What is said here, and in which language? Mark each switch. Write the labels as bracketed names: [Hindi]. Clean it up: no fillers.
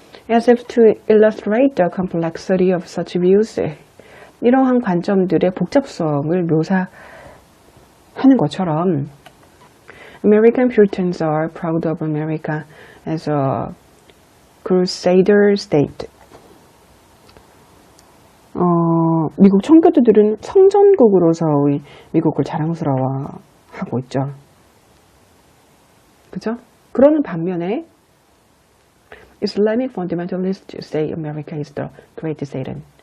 [English] As if to illustrate the complexity of such views. [Korean] 이러한 관점들의 복잡성을 하는 것처럼 [English] American Puritans are proud of America as a crusader state. [Korean] 미국 청교도들은 성전국으로서의 미국을 자랑스러워하고 있죠. 그죠? 그러는 반면에 [English] Islamic fundamentalists say America is the great Satan.